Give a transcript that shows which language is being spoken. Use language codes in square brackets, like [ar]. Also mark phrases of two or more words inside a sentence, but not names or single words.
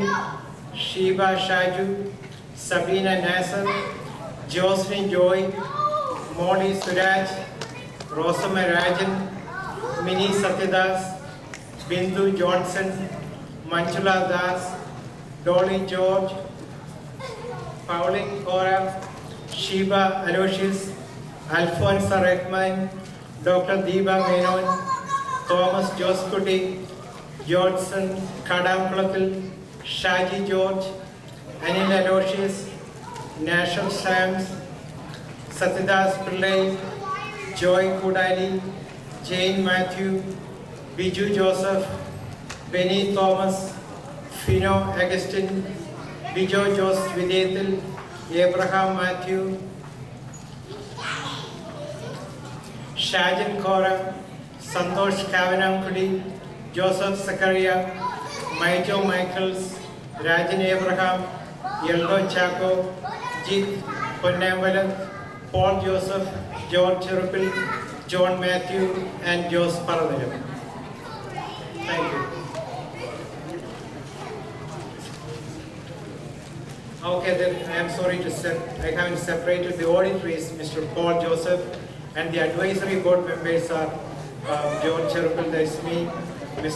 [en] Shiba Shaju, Sabina Nasser, Jocelyn Joy, Molly Suraj, Rosama Rajan, Mini Satyadas, Bindu Johnson, Manchula Das, Dolly George, Pauline Cora, Shiba Aloysius, Alfonso Redman, Dr. Deepa Menon, Thomas Joskuti, Johnson, Kadam Kulakil, Shaji George, Anil Aloysius, National Shams, Satyadas Pillai, Joy Kudali, Jane Matthew, Biju Joseph, Benny Thomas, Fino Augustine, Bijo Jos Videthil, Abraham Matthew, Shajan Kora, Santosh Kavanamkudi, Joseph Zakaria, Maijo Michaels, Rajan Abraham, Yeldo Chaco, Jit Ponnambalam, Paul Joseph, George Cherupil, John Matthew, and Jose Paradalam. Thank you. Okay, then I am sorry to say I haven't separated the auditories, Mr. Paul Joseph, and the advisory board members are John Cherupil, that's me, Mr.